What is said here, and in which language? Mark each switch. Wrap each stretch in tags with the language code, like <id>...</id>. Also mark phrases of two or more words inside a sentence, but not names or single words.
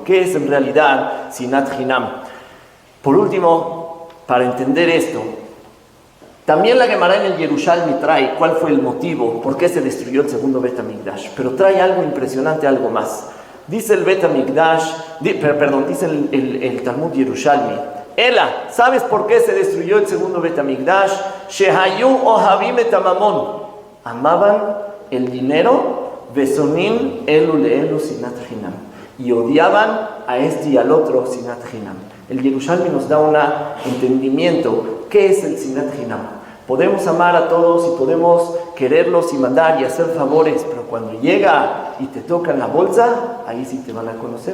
<es>¿Qué es en realidad</es> <he>שנאת חינם?</he> <es>Por último, para entender esto, también la Gemara en el Yerushalmi trae cuál fue el motivo, por qué se destruyó el segundo Bet HaMikdash. Pero trae algo impresionante, algo más. Dice el Bet HaMikdash, dice el Talmud Yerushalmi. Ela, ¿sabes por qué se destruyó el segundo Bet HaMikdash?</es> <he>שהיו אוהבים את הממון.</he> <es>Amaban el dinero,</es> <he>ושונאים אלו לאלו שנאת חינם.</he> <es>Y odiaban a este y al otro</es> <he>שנאת חינם.</he> <es>El Yerushalmi nos da un entendimiento. ¿Qué es el</es> <he>שנאת חינם?</he> <es>Podemos amar a todos y podemos quererlos y mandar y hacer favores, pero cuando llega y te tocan la bolsa, ahí sí te van a conocer.</es>